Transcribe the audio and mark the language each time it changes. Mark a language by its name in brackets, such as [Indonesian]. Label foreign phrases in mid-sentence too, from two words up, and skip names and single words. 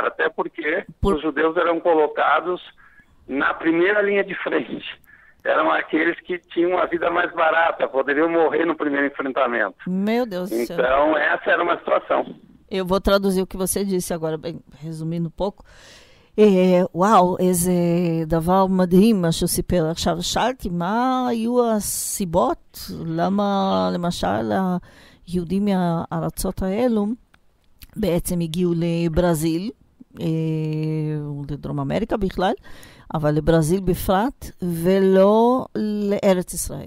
[Portuguese] Até porque os judeus eram colocados na primeira linha de frente. Eram aqueles que tinham a vida mais barata, poderiam morrer no primeiro enfrentamento. Meu Deus do céu. Então, essa era uma situação. Eu vou traduzir o que você disse agora, bem, resumindo um pouco. [Hebrew] וואו, איזה דבר מדהים מה שהוא סיפר. עכשיו, שאלתי, מה היו הסיבות? למה, למשל, היהודים מהארצות האלו בעצם הגיעו לברזיל, לדרום אמריקה בכלל, אבל לברזיל בפרט, ולא לארץ ישראל.